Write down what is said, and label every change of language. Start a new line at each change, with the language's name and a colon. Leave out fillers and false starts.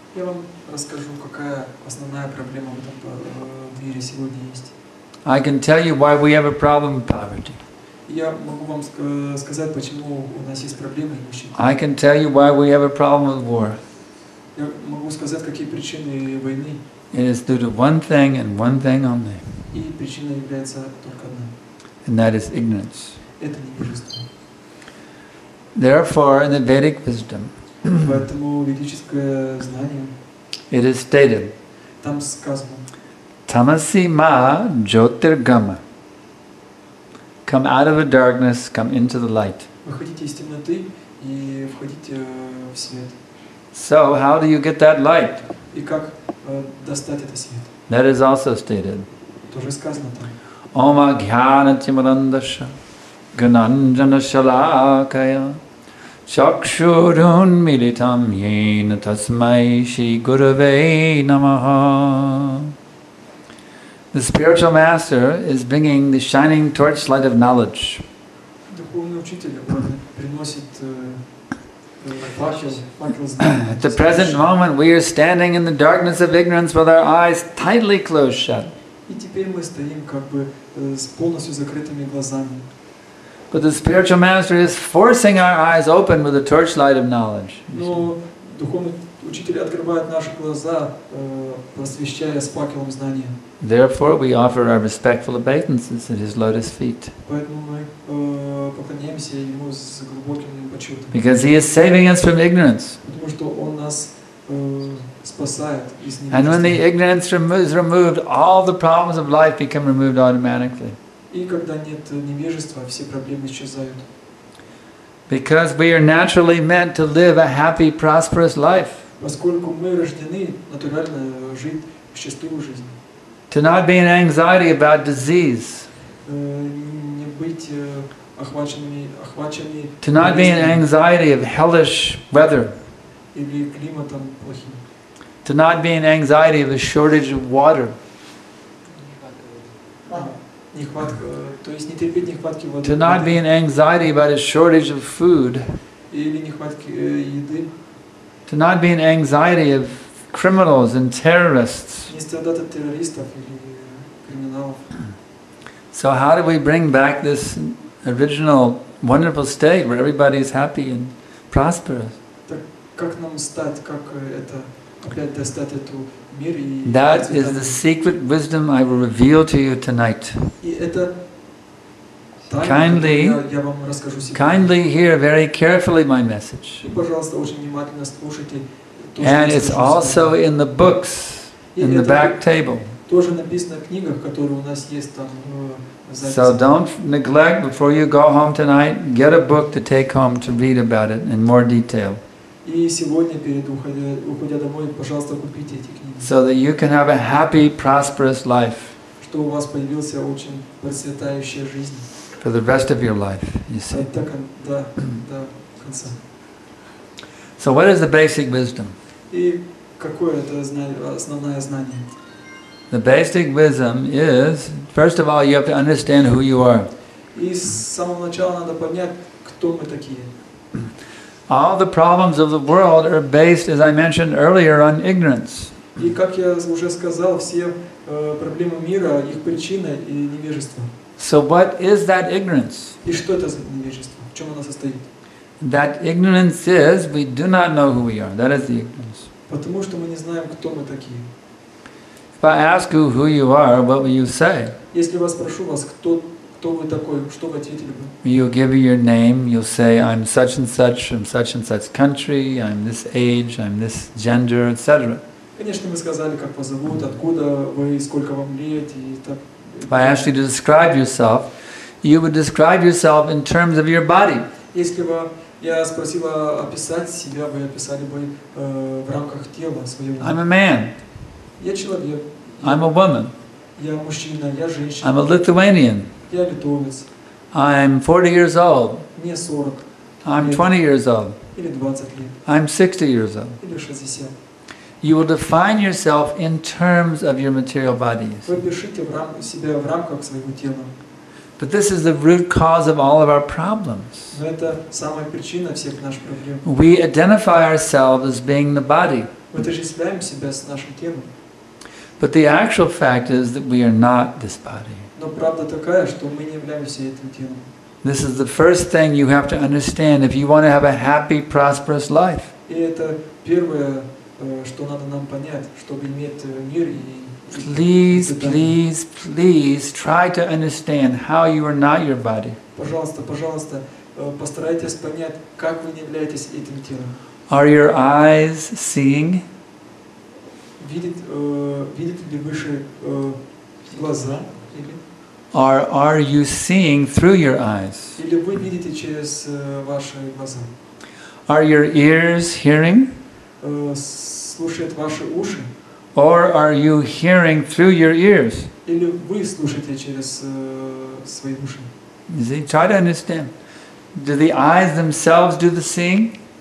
Russian: Я вам расскажу, какая основная проблема в этом мире сегодня есть.
English: I can tell you why we have a problem with poverty.
Russian: Я могу вам сказать, почему у нас есть проблемы нищеты.
English: I can tell you why we have a problem with war.
Russian: Я могу сказать, какие причины войны.
English: It is due to one thing and one thing only,
Russian: И причина является только одна.
English: and that is ignorance.
Russian: Это невежество.
English: Therefore, in the Vedic wisdom,
Russian: Поэтому ведическое знание,
English: it is stated,
Russian: там сказано,
Sanskrit: Tamasi ma jyotirgama.
English: Come out of the darkness, come into the light.
Russian: выходите из темноты и входите в свет.
English: So, how do you get that light?
Russian: И как достать этот свет?
English: That is also stated.
Russian: Тоже сказано там.
Sanskrit: Oma jnana timurandasha gananjana shalakaya chakshurun militam yena tasmai shri gurave namaha.
English: The spiritual master is bringing the shining torchlight of knowledge.
Russian: Духовный учитель приносит факел знания.
English: At the present moment, we are standing in the darkness of ignorance with our eyes tightly closed shut.
Russian: И теперь мы стоим как бы с полностью закрытыми глазами.
English: But the spiritual master is forcing our eyes open with the torchlight of knowledge.
Russian: Но духовный Учитель открывает наши глаза, просвещая с факелом знания.
English: Therefore, we offer our respectful obeisances at his lotus feet.
Russian: Поэтому мы поклоняемся ему с глубоким почетом.
English: Because he is saving us from ignorance.
Russian: Потому что он нас спасает из
English: And when the
Russian: невежества.
English: ignorance is removed, all the problems of life become removed automatically.
Russian: И когда нет невежества, все проблемы исчезают.
English: Because we are naturally meant to live a happy, prosperous life.
Russian: Поскольку мы рождены натурально жить счастливую жизнь.
English: To not be in anxiety about disease.
Russian: Не быть охваченными
English: To not be in anxiety of hellish weather.
Russian: или климатом плохим.
English: To not be in anxiety of a shortage of water.
Russian: Нехватка, то есть не терпеть нехватки воды.
English: To not be in anxiety about a shortage of food.
Russian: Или нехватки еды.
English: To not be in anxiety of criminals and terrorists.
Russian: Не страдать от террористов или криминалов.
English: So how do we bring back this original wonderful state where everybody is happy and prosperous?
Russian: Так как нам стать, как это опять достать эту мир и
English: That is the secret wisdom I will reveal to you tonight.
Russian: И это тайна, которую я вам расскажу сегодня.
English: Kindly hear very carefully my message.
Russian: И, пожалуйста, очень внимательно слушайте то, что
English: And
Russian: я
English: it's
Russian: скажу
English: also
Russian: сегодня.
English: in the books,
Russian: И
English: in the
Russian: это
English: back table.
Russian: тоже написано в книгах, которые у нас есть там в записи.
English: So don't neglect, before you go home tonight, get a book to take home to read about it in more detail.
Russian: И сегодня, перед уходя домой, пожалуйста, купите эти книги.
English: So that you can have a happy, prosperous life
Russian: Что у вас появился очень процветающая жизнь.
English: for the rest of your life, you see.
Russian: До конца.
English: So what is the basic wisdom?
Russian: И какое это основное знание?
English: The basic wisdom is, first of all, you have to understand who you are.
Russian: И с самого начала надо понять, кто мы такие.
English: All the problems of the world are based, as I mentioned earlier, on ignorance.
Russian: И как я уже сказал, все проблемы мира, их причина и невежество.
English: So what is that ignorance?
Russian: И что это за невежество? В чем оно состоит?
English: That ignorance is, we do not know who we are. That is the ignorance.
Russian: Потому что мы не знаем, кто мы такие.
English: If I ask you who you are, what will you say?
Russian: Если я спрошу вас, кто вы такой, что вы ответили бы?
English: You'll give you your name, you'll say, I'm such and such from such and such country, I'm this age, I'm this gender, etc.
Russian: Конечно, мы сказали, как вас зовут, откуда вы, сколько вам лет и так.
English: If I asked you to describe yourself, you would describe yourself in terms of your body.
Russian: Если бы я спросила описать себя, вы описали бы в рамках тела своего.
English: I'm a man.
Russian: Я человек.
English: I'm a woman.
Russian: Я мужчина, я женщина.
English: I'm a Lithuanian.
Russian: Я литовец.
English: I'm 40 years old.
Russian: Мне 40.
English: I'm 20 years old.
Russian: Или 20 лет.
English: I'm 60 years old.
Russian: Или 60.
English: You will define yourself in terms of your material bodies.
Russian: Вы пишите себя в рамках своего тела.
English: But this is the root cause of all of our problems.
Russian: Но это самая причина всех наших проблем.
English: We identify ourselves as being the body.
Russian: Мы отождествляем себя с нашим телом.
English: But the actual fact is that we are not this body.
Russian: Но правда такая, что мы не являемся этим телом.
English: This is the first thing you have to understand if you want to have a happy, prosperous life.
Russian: И это первое, что надо нам понять, чтобы иметь мир и
English: Please, please, please try to understand how you are not your body.
Russian: Пожалуйста, пожалуйста, постарайтесь понять, как вы не являетесь этим телом.
English: Are your eyes seeing?
Russian: Видите ли выше глаза?
English: Are you seeing through your eyes?
Russian: Или вы видите через ваши глаза?
English: Are your ears hearing?
Russian: Слушают ваши уши?
English: Or are you hearing through your ears?
Russian: Или вы слушаете через свои уши?
English: You see, try to understand. Do the eyes themselves do the seeing?